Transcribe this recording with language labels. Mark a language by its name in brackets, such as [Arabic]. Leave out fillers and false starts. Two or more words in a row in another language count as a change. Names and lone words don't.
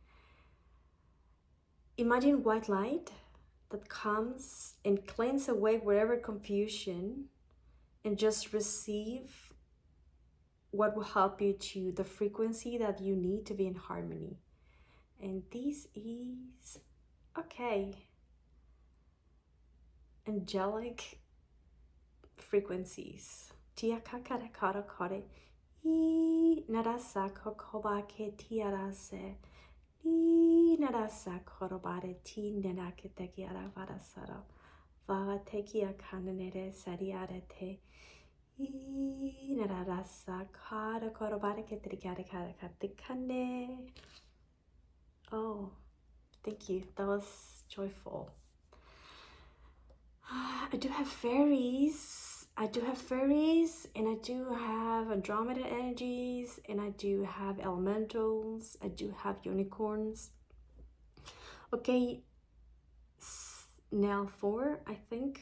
[English] Imagine white light that comes and cleans away wherever confusion, and just receive what will help you to the frequency that you need to be in harmony. And this is okay. Angelic frequencies. Tia kakara kara kare. I narasa kokoba ke tiarase. I narasa korobare ti nenakete kiara varasara. Vava tekia kananere sariarete. I narasa kara korobare ke trikare kara katikane. Oh, thank you. That was joyful. I do have fairies. And I do have Andromeda energies, and I do have elementals. I do have unicorns. Okay, now 4, I think.